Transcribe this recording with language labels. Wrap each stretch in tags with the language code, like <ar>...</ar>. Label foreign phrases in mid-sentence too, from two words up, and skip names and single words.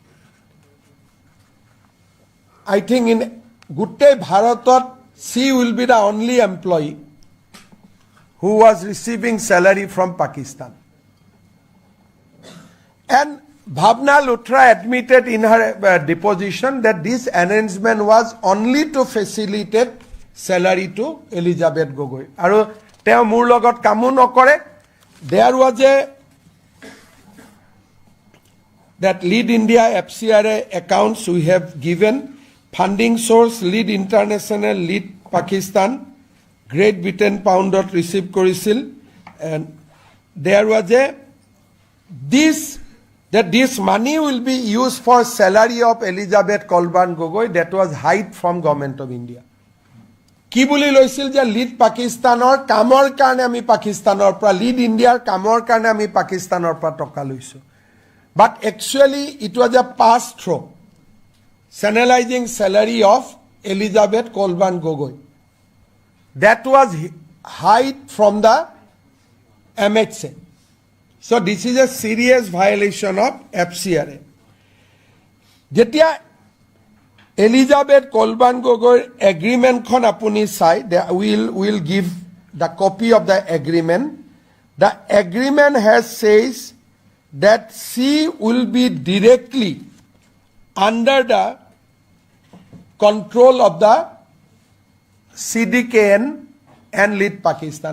<en>I think in</en> <as>গোটেই ভাৰতত,</as> <en>she will be the only employee who was receiving salary from Pakistan. And Bhavna Luthra admitted in her deposition that this arrangement was only to facilitate salary to Elizabeth Gogoi.</en> <as>আৰু তেও মোৰ লগত কামো নকৰে.</as> <en>There was that Lead India FCRA accounts we have given. Funding source Lead International, Lead Pakistan, Great Britain pound dot receive korisil, and there was this money will be used for salary of Elizabeth Kolban Gogoi that was hide from Government of India.</en> <as>কি বুলি লৈছিল যে লিড পাকিস্তানৰ কামৰ কাৰণে আমি পাকিস্তানৰ পৰা লিড ইণ্ডিয়া কামৰ কাৰণে আমি পাকিস্তানৰ পৰা টকা লৈছোঁ.</as> <en>But actually it was a pass through. Channelizing salary of Elizabeth Kolban Gogoi. That was hide from the MHA. So this is a serious violation of FCRA.</en> <as>যেতিয়া এলিজাবেথ কলবান গগৈ এগ্ৰিমেণ্ট খন আপুনি চাই,</as> <en>we'll give the copy of the agreement. The agreement has says that she will be directly under the control of the CDKN and Lead Pakistan.</en>